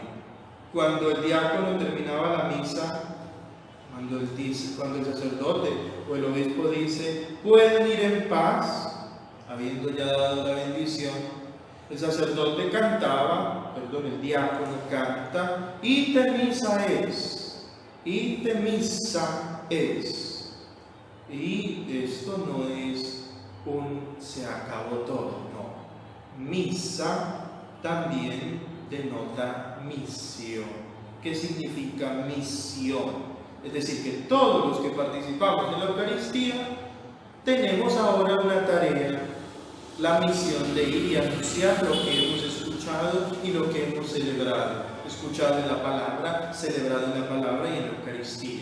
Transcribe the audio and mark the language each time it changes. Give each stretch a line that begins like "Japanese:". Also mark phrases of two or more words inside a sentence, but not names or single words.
Spanish: Cuando el diácono terminaba la misa, cuando el sacerdote o el obispo dice, pueden ir en paz, habiendo ya dado la bendición, el sacerdote cantaba, el diácono canta,
Latin: ite missa es, ite missa es.
Spanish: Y esto no es se acabó todo, no. Misa también denota misión. ¿Qué significa misión? Es decir, que todos los que participamos en la Eucaristía tenemos ahora una tarea, la misión de ir y anunciar lo que hemos escuchado y lo que hemos celebrado, escuchado en la palabra, celebrado en la palabra y en la Eucaristía.